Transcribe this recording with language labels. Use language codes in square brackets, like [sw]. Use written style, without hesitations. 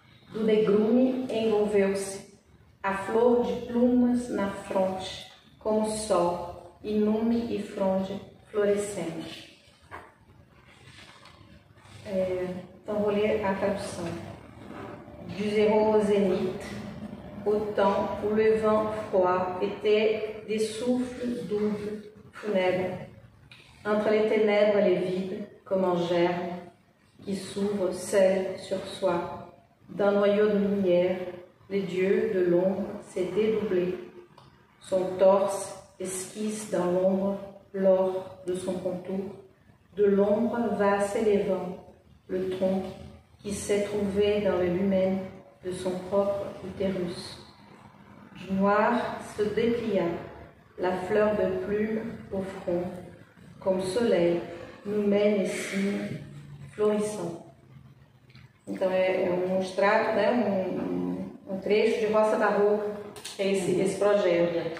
[pt] Do negrume envolveu-se a flor de plumas na fronte, como o sol, inume e fronde florescente. Então vou ler a tradução. [fr] Du zéro au zénith, au temps où le vent froid était des souffles doubles, funèbres, entre les ténèbres et les vides, comme un germe qui s'ouvre seul sur soi. D'un noyau de lumière, le dieu de l'ombre s'est dédoublé. Son torse esquisse dans l'ombre l'or de son contour. De l'ombre va s'élevant le tronc qui s'est trouvé dans le lumen de son propre utérus. Du noir se déplia la fleur de plume au front, comme soleil nous mène et signe florissant. [pt] Então é um extrato, né, um trecho de Roça Barroca, esse projeto.